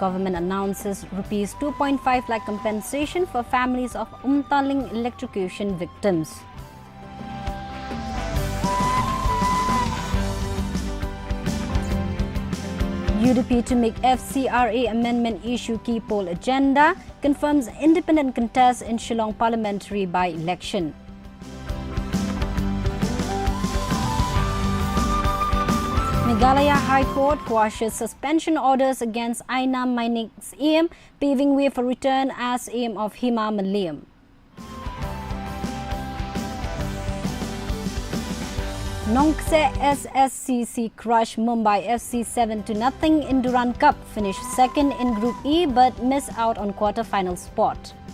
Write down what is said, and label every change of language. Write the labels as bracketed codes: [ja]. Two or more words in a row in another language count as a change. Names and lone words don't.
[en] Government announces Rs 2.5 lakh compensation for families of Umtaling electrocution victims. UDP to make FCRA amendment issue key poll agenda, confirms independent contest in Shillong parliamentary by-election. Meghalaya High Court quashes suspension orders against Aina Mainik's aim, paving way for return as aim of Hima Malayam. Nongse SSCC crushed Mumbai FC 7-0 in Durand Cup, finished second in Group E but missed out on quarter-final spot.